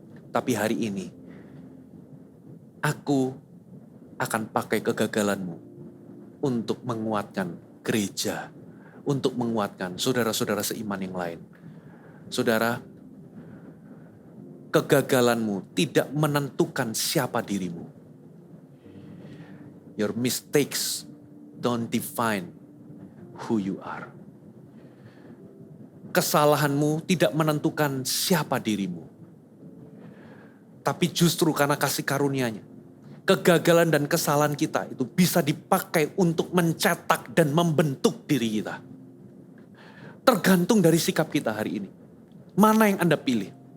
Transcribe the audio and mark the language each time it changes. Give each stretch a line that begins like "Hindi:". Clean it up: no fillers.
Indonesian: Tapi hari ini, aku akan pakai kegagalanmu untuk menguatkan gereja. Untuk menguatkan saudara-saudara seiman yang lain. Saudara, kegagalanmu tidak menentukan siapa dirimu.
English: Your mistakes don't define who you are.
Indonesian: Kesalahanmu tidak menentukan siapa dirimu. Tapi justru karena kasih karunia-Nya, kegagalan dan kesalahan kita itu bisa dipakai untuk mencetak dan membentuk diri kita. Tergantung dari sikap kita hari ini. Mana yang Anda pilih?